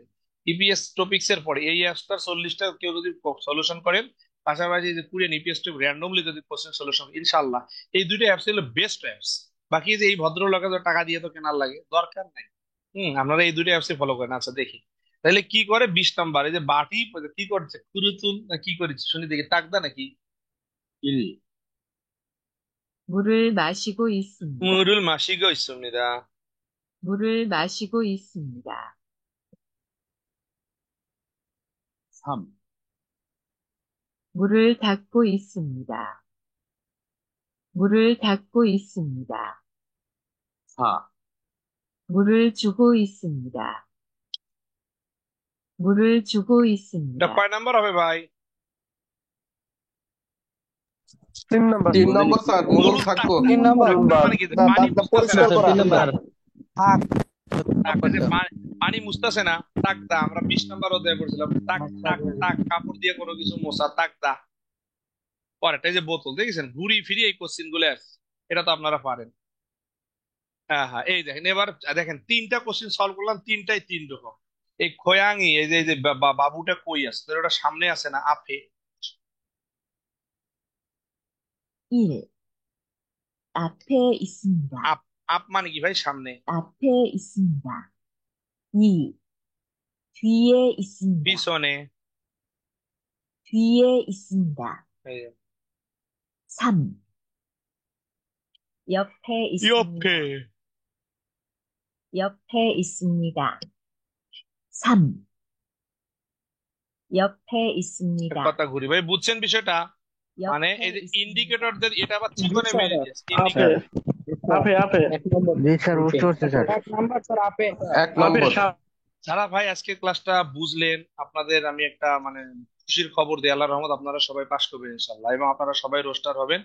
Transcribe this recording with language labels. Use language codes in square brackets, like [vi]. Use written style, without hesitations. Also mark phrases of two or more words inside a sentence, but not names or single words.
[bn] ইপিএস টপিক্স এর পরে এই অ্যাপসটা 40টা কেউ যদি সলিউশন করেন, পাশাপাশি যে কুরিয়ান ইপিএস টপিক র্যান্ডমলি যদি [en] question solution, [bn] ইনশাআল্লাহ এই দুইটা অ্যাপস হলো [en] best apps. [bn] বাকি যে এই ভদ্রলোকে তো টাকা দিয়ে তো কেনার লাগে, দরকার নাই। আপনারা এই দুইটা অ্যাপসে ফলো করেন। আচ্ছা দেখি তাহলে কি করে 20 নাম্বার, এই যে বাটি কি করছে, কুরুতুল না কি করেছে শুনি দেখি, টাকদা নাকি [ko] 1, 물을 마시고 있습니다. 물을 마시고 있습니다. 물을 마시고 있습니다. 3, 물을 닦고 있습니다. 물을 닦고 있습니다. 4, 물을 주고 있습니다. 물을 주고 এটা 있습니다. [bn] কয় নাম্বার হবে ভাই? 3 নাম্বার। 3 নম্বর স্যার, মুরুল থাকবো। 3 নাম্বার মানে কি, পানি মুছতেছে না, পরিষ্কার করা। 3 নাম্বার। থাক। আপনি যে পানি মুছতেছে না, তাকদা। আমরা 20 নাম্বার অধ্যায় পড়ছিলাম, তাক তাক তাক, কাপড় দিয়ে কোনো কিছু মোছা, তাকদা। পরেরটা যে বোতল, দেখেছেন ঘুরি ফিরি এই কোশ্চিন গুলো আসছে, এটা তো আপনারা পারেন। হ্যাঁ হ্যাঁ, এই দেখেন এবার দেখেন 3টা কোশ্চিন সলভ করলাম, তিনটাই 3 রকম। এই খোয়াঙ্গি, এই যে বাবুটা কই আছে, তোর ওটা সামনে আছে না আপে? [ko] 1. 앞에 있습니다. [bn] আপ, আপ মানে কি ভাই? সামনে। [ko] 앞에 있습니다. 2. 뒤에 있습니다. [bn] পিছনে। [ko] 뒤에 있습니다. [bn] এই যে, [ko] 3. 옆에 있습니다. 옆에। 옆에 있습니다. 3. 옆에 있습니다. [bn] কথা ঘুরি ভাই, বুঝছেন বিষয়টা? মানে [ko] 옆에 [bn] এই যে [ko] 있습니다. [bn] ইন্ডিকেটরদের এটা আবার চিকনে মেরে দিয়েছে, ইন্ডিকেটর। [ko] 앞에 앞에 [bn] এক নম্বর। জি স্যার, বুঝতে পারছি স্যার। 1 আপে নম্বর। যারা ভাই আজকে ক্লাসটা বুঝলেন, আপনাদের আমি একটা মানে খুশির খবর দিই, আল্লাহর রহমত আপনারা সবাই পাস করবেন ইনশাআল্লাহ, এবং আপনারা সবাই রোস্টার হবেন।